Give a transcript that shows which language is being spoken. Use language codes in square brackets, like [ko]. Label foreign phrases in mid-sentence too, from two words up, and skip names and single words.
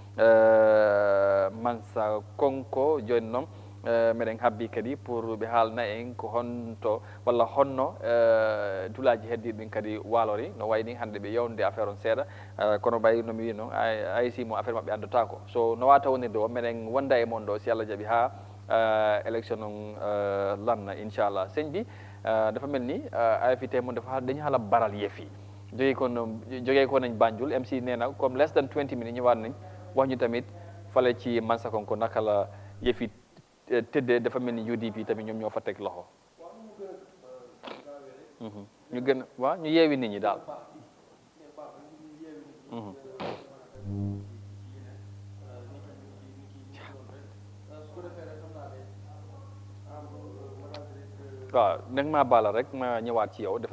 [ff] Mansa Konko joni noon meɗen habbi kadi pour ɓe haalna en ko honto walla honno dulaji heddiɗi ɗin kadi walori no wayni hannde ɓe yewnude affaire on seeɗa kono ɓay nomi wi noon IEC mo affaire maɓɓe anndotako so no wata wonirde o meɗen wonda e moon ɗo si Allah jaaɓi ha élection on lanna inchallah [wo] sëñ bi dafa mel ni invité mon dafa dañu haala baral yeefi jogui ko nañ Banjul MC nee na comme [en] less than 20 minutes [wo] ñëwaat nañ wax ñu tamit fale ci Mansa Konko naka la yeefi tëddee dafa mel ni UDP tamit ñoom ñoo fa teg loxo ñu gën waaw ñu yeewi nit ñi daal waaw nag maa baala rek ma ñëwaat ci yow dafa